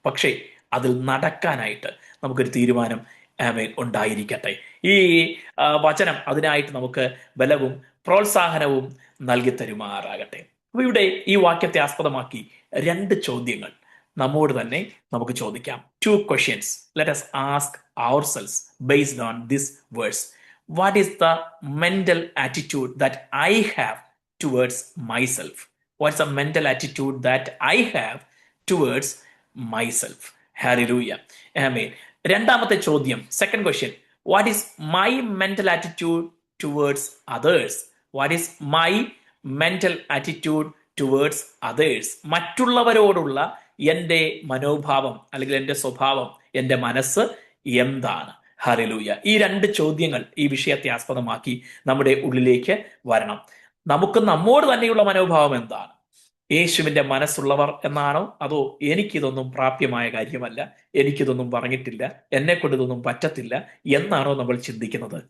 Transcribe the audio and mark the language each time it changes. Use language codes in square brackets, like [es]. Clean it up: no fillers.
[ml] പക്ഷേ അതിൽ നടക്കാനായിട്ട് നമുക്കൊരു തീരുമാനം ഉണ്ടായിരിക്കട്ടെ. ഈ വചനം അതിനായിട്ട് നമുക്ക് ബലവും പ്രോത്സാഹനവും നൽകി തരുമാറാകട്ടെ. അപ്പൊ ഇവിടെ ഈ വാക്യത്തെ ആസ്പദമാക്കി 2 ചോദ്യങ്ങൾ നമ്മോട് തന്നെ നമുക്ക് ചോദിക്കാം. [en] 2 questions let us ask ourselves based on this verse. What is the mental attitude that I have towards myself? What's the mental attitude that I have towards myself? Hallelujah. Amen. [ml] രണ്ടാമത്തെ ചോദ്യം, [en] second question, what is my mental attitude towards others? What is my mental attitude towards others? [ml] മറ്റുള്ളവരോടുള്ള എൻ്റെ മനോഭാവം അല്ലെങ്കിൽ എൻ്റെ സ്വഭാവം, എൻ്റെ മനസ്സ് എന്താണ്? ഹല്ലേലൂയ. ഈ 2 ചോദ്യങ്ങൾ ഈ വിഷയത്തെ ആസ്പദമാക്കി നമ്മുടെ ഉള്ളിലേക്ക് വരണം. നമുക്ക് നമ്മോട് തന്നെയുള്ള മനോഭാവം എന്താണ്? യേശുവിന്റെ മനസ്സുള്ളവർ എന്നാണോ, അതോ എനിക്കിതൊന്നും പ്രാപ്യമായ കാര്യമല്ല, എനിക്കിതൊന്നും പറഞ്ഞിട്ടില്ല, എന്നെ കൊണ്ട് ഇതൊന്നും പറ്റത്തില്ല എന്നാണോ നമ്മൾ ചിന്തിക്കുന്നത്?